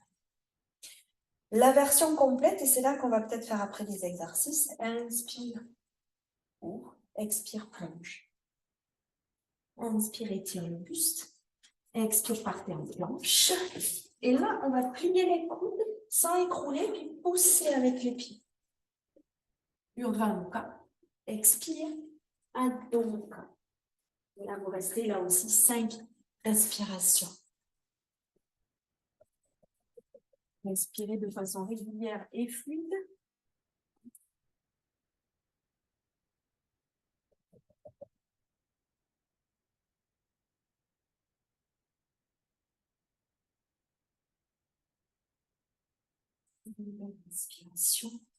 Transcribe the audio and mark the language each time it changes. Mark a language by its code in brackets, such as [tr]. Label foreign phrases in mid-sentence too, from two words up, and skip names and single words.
[fr] La version complète, et c'est là qu'on va peut-être faire après des exercices. Inspire, ouvre. Expire, plonge. Inspire, étire le buste. Expire, partez en planche. Et là, on va plier les coudes sans écrouler, puis pousser avec les pieds. Urdhva Mukha. Expire. Adho Mukha. Et là, vous restez là aussi 5 respirations. Respirez de façon régulière et fluide. Inspiration.